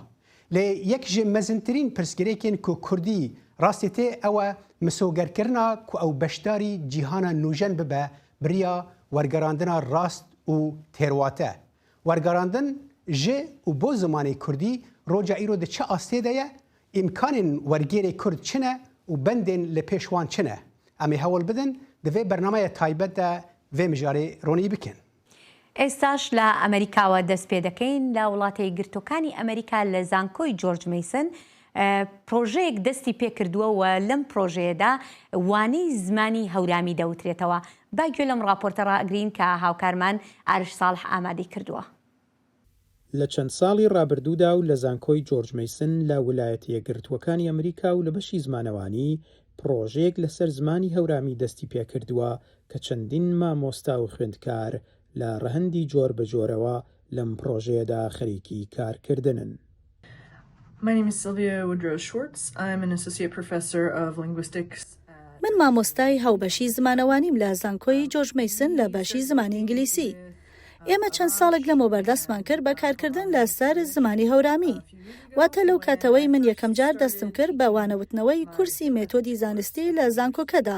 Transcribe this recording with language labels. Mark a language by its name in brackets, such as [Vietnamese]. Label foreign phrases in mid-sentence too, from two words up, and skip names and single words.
[Kurdish] Lê yek ji mezintirîn pirsgirêkên ku Kurdî rastê tê ew e misogerkirina ku ew beşdarî cîhana nûjen bibe biriya wergerandina rast û têrwate. Wergerandin ji û bo zimanê Kurdî roca îro di çi astê de ye, îmkanên wergêrê Kurd çi ne û bendên li pêş wan çi ne. Em ê hewl bidin di vê bernameya taybet de vê mijarê ronî bikin. [Central Kurdish] ئێستاش لە ئەمریکاوە دەست پێ دەکەین لە وڵاتە یەکگرتووەکانی ئەمریکا لە زانکۆی جۆرج میسن پرۆژەیەک دەستی پێکردووە و لەم پرۆژەیەدا وانەی زمانی هەورامی دەوترێتەوە. با گوێ لەم راپۆرتە ڕائەگرین کە هاوکارمان ئارش ساڵح ئامادەی کردووە. لە چەند ساڵی ڕابردوودا و لە زانکۆی جۆرج میسن لە ویلایەتە یەکگرتووەکانی ئەمریکا و لە بەشی زمانەوانی پرۆژەیەک لەسەر زمانی هەورامی دەستی پێکردووە کە چەندین مامۆستا و خوێندکار لە ڕەهەندی جۆر بە جۆرەوە لەم پرۆژەیەدا خەریکی کارکردنن. [English] My name is Sylvia Woodrow Schwartz. I'm an associate professor of linguistics. [Central Kurdish] من مامۆستای هەوبەشی زمانەوانیم لە زانکۆی جۆرج میسن لە بەشی زمانی ئینگلیسی. ئێمە چەند ساڵێک لەمەوە بەردەستمان کرد بە کارکردن لەسەر زمانی هەورامی. واتە لەو کاتەوەی من یەکەم جار دەستم کرد بە وانەوتنەوەی کورسی مێتۆدی زانستی لە زانکۆکەدا.